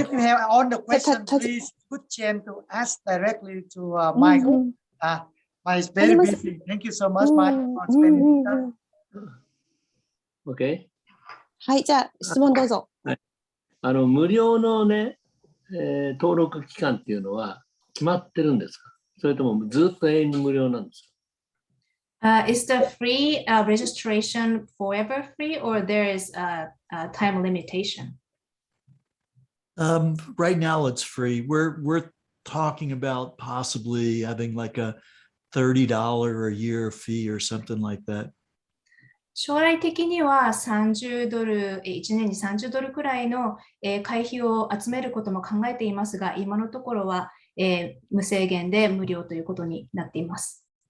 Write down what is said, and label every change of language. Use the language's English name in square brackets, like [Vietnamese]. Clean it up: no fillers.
[English] if you have all the questions, please put Chen to ask directly to Michael. Mike is very busy. Thank you so much, Mike, for spending time. OK。 [Japanese] はい、じゃあ質問どうぞ。無料のね、登録期間っていうのは決まってるんですか？それともずっと永遠に無料なんですか [English] ？Is the free registration forever free, or there is a time limitation? Right now it's free. We're talking about possibly having like a $30 a year fee or something like that. [Japanese] 将来的には$30、1年に$30くらいの会費を集めることも考えていますが、今のところは無制限で無料ということになっています。